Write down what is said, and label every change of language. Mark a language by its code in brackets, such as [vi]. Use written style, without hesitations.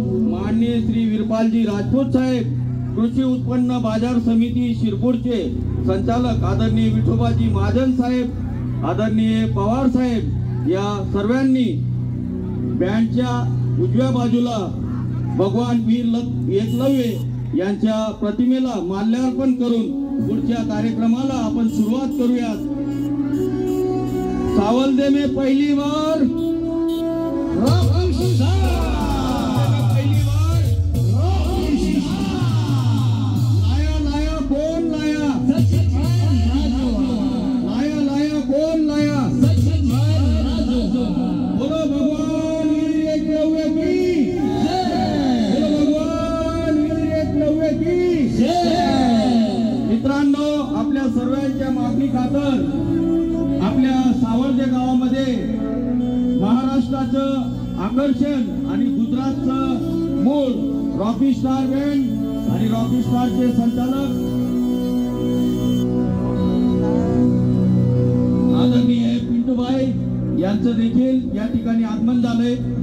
[mr] माननीय श्री वीरपालजी राजपूत साहेब, कृषी उत्पन्न बाजार समिती शिरपूरचे संचालक आदरणीय विठोबाजी महाजन साहेब, आदरणीय पवार साहेब या सर्वांनी बँडच्या उजव्या बाजूला भगवान वीर एकलव्य यांच्या प्रतिमेला माल्यार्पण करून पुढच्या कार्यक्रमाला आपण सुरुवात करूयात। [hi] सावल्दे में पहली बार रॉकी स्टार, पहली बार रॉकी स्टार। लाया लाया कौन लाया? सचिन लाया लाया कौन लाया? सचिन बोलो भगवान वीर एकलव्य की जय, बोलो भगवान वीर एकलव्य की जय। [mr] मित्रांनो, आपल्या सर्वांच्या मागणी खातर आपल्या सावर्दे गावामध्ये महाराष्ट्राचं आकर्षण आणि गुजरातचं मूळ रॉकी स्टार बँड आणि रॉकी स्टारचे संचालक आदरणीय पिंटूभाई यांचं देखील या ठिकाणी आगमन झालंय।